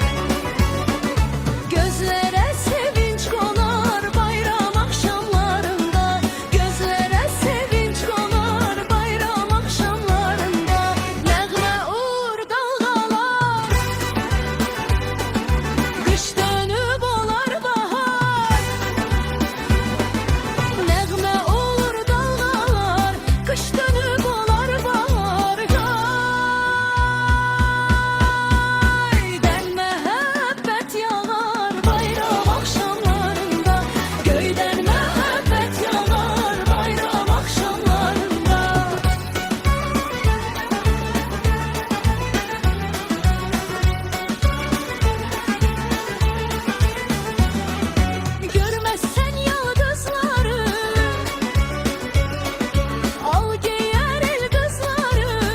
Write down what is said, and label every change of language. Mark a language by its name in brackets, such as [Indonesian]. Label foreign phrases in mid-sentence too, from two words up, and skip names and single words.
[Turkish] gözlere sevinç konar bayram akşamlarında, gözlere sevinç konar bayram akşamlarında, nəğmə uğur dalgalar, kış dönüp olar bahar, nəğmə olur dalgalar, kış dönüp olar bahar. [Azerbaijani] Göydən məhəbbət yağar bayram axşamlarında, göydən məhəbbət yağar bayram axşamlarında. [Turkish] Görməzsən yıldızları, al geyər el qızları,